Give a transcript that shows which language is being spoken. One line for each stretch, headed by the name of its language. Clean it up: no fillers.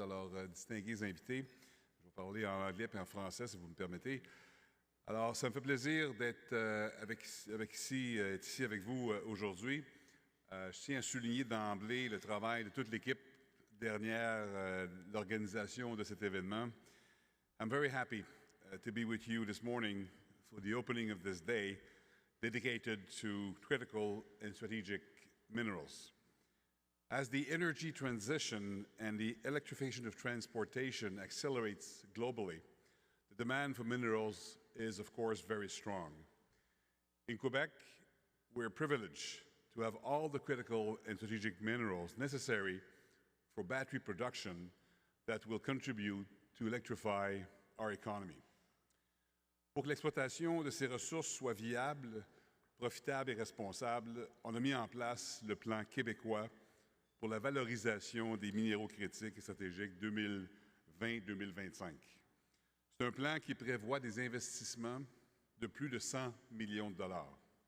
French: Alors, distingués invités, je vais parler en anglais et en français si vous me permettez. Alors, ça me fait plaisir d'être ici avec vous aujourd'hui. Je tiens à souligner d'emblée le travail de toute l'équipe derrière l'organisation de cet événement.
English: I'm very happy to be with you this morning for the opening of this day dedicated to critical and strategic minerals. As the energy transition and the electrification of transportation accelerates globally, the demand for minerals is, of course, very strong. In Quebec, we're privileged to have all the critical and strategic minerals necessary for battery production that will contribute to electrify our economy.
French: Pour que l'exploitation de ces ressources soit viable, profitable et responsable, on a mis en place le plan québécois pour la valorisation des minéraux critiques et stratégiques 2020-2025. C'est un plan qui prévoit des investissements de plus de 100 millions de dollars.